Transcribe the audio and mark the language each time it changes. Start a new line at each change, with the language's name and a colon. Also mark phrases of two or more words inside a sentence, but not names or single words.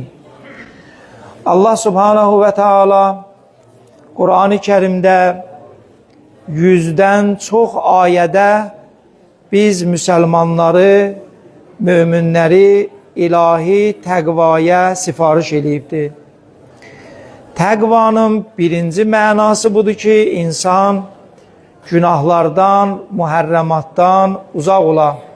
Azerbaijani: Allah
Arabic: سبحانه وتعالى
Azerbaijani: Kur'an-ı Kerim'de 100'den çox ayədə biz müsəlmanları, möminləri ilahi təqvaya sifariş edibdir. Təqvanın birinci mənası budur ki, insan günahlardan, muhərrəmatdan uzaq ola.